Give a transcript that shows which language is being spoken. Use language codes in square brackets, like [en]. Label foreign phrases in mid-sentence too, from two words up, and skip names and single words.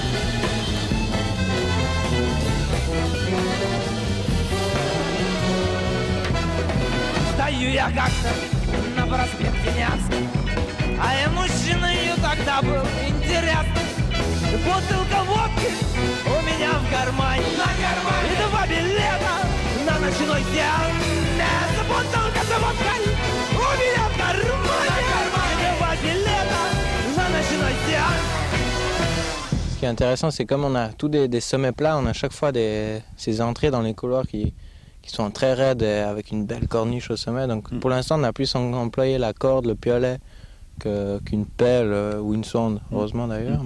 [ru] Стою я как-то на проспекте Невском, а я мужчиной тогда был интересный. Бутылка водки у меня в кармане, и 2 билета на ночной сеанс. Бутылка за водкой у меня в кармане, и 2 билета на ночной сеанс. [fr] Ce qui est intéressant, c'est comme on a tous des sommets plats, on a chaque fois ces entrées dans les couloirs qui sont très raides avec une belle corniche au sommet. Donc pour l'instant, on a plus employé la corde, le piolet qu'une pelle ou une sonde, heureusement d'ailleurs.